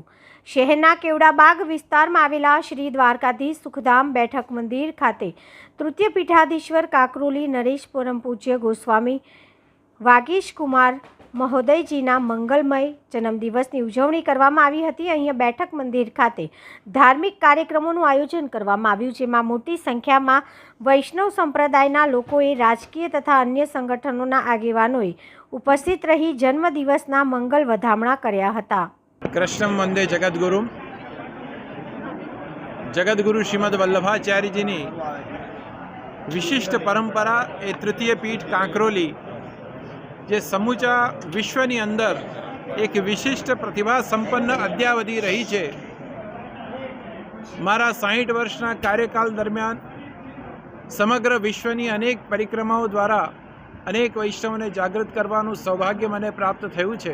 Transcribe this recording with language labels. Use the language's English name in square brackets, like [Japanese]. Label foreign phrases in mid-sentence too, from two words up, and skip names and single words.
[Gujarati] શહેરના કેવડાબાગ વિસ્તારમાં આવેલા શ્રી દ્વારકાધીશ સુખધામ બેઠક મંદિર ખાતે તૃતીય પીઠાધીશ્વર કાંકરોલી નરેશ પરમ પૂજ્ય ગોસ્વામી વાગીશ કુમાર મહોદયજીના મંગલમય જન્મદિવસની ઉજવણી કરવામાં આવી હતી। અહીંયા બેઠક મંદિર ખાતે ધાર્મિક કાર્યક્રમોનું આયોજન કરવામાં આવ્યું, જેમાં મોટી સંખ્યામાં વૈષ્ણવ સંપ્રદાયના લોકોએ, રાજકીય તથા અન્ય સંગઠનોના આગેવાનોએ ઉપસ્થિત રહી જન્મદિવસના મંગલ વધામણા કર્યા હતા। [Sanskrit] कृष्णं वंदे जगद्गुरु [Gujarati] જગદ્ગુરુ શ્રીમદ વલ્લભાચાર્યજીની વિશિષ્ટ પરંપરા એ તૃતીય પીઠ કાંકરોલી જે સમૂચા વિશ્વની અંદર એક વિશિષ્ટ પ્રતિભા સંપન્ન અદ્યાવધિ [Hindi] रही है। [Gujarati] મારા 60 વર્ષના કાર્યકાલ દરમિયાન સમગ્ર વિશ્વની અનેક પરિક્રમાઓ દ્વારા અનેક વૈષ્ણવોને જાગૃત કરવાનું સૌભાગ્ય મને પ્રાપ્ત થયું છે।